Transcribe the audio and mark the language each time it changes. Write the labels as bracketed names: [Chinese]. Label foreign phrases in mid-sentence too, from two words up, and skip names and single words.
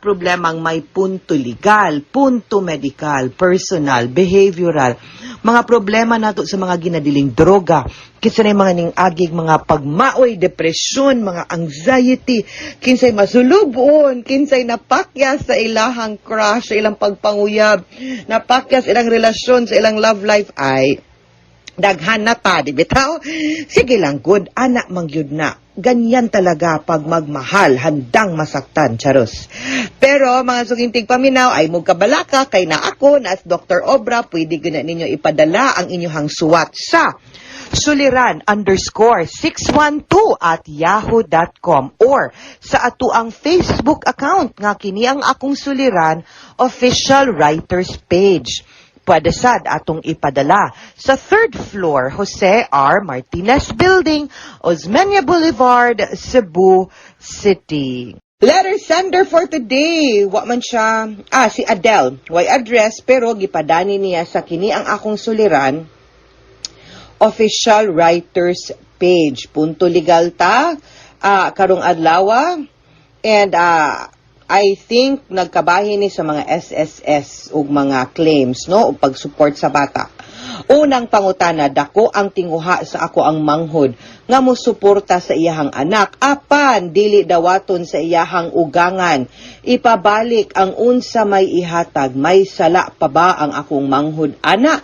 [Cebuano] problemang may punto legal, punto medical, personal, behavioral, mga problema nato sa mga ginadiling droga, kinsay mga ning-agig mga pagmaoy, depresyon, mga anxiety, kinsay masulubon, kinsay napakyas sa ilahang crush, sa ilang pagpanguyab, napakyas ilang relasyon sa ilang [English] love life [Cebuano] ay daghan na ta, di bitaw? Sige lang, [English] good, [Cebuano] anak mangyud na. [Filipino] Ganyan talaga pag magmahal, handang masaktan, charos. [Cebuano] Pero mga sukintig paminaw ay mugkabalaka kay na ako na as Dr. Obra, pwede gina ninyo ipadala ang inyong suwat sa suliran_612@yahoo.com or sa atuang Facebook account nga kini ang akong suliran [English] official writers page. [Cebuano] Pwede sad atong ipadala sa 3rd floor Jose R. Martinez Building, Osmeña Boulevard, Cebu City. [English] Letter sender for today, [Cebuano] wa man siya, si Adele. Way address pero gipadani niya sa kini ang akong suliran [English] official writers page. [Cebuano] Punto legal ta, karong adlaw, [English] and I think [Cebuano] nagkabahin ni sa mga SSS ug mga claims no ug pag-support sa bata. Unang pangutana, dako ang tinguha sa ako ang manghod nga mosuporta sa iyahang anak apan dili dawaton sa iyahang ugangan. Ipabalik ang unsa may ihatag, may sala pa ba ang akong manghod ana?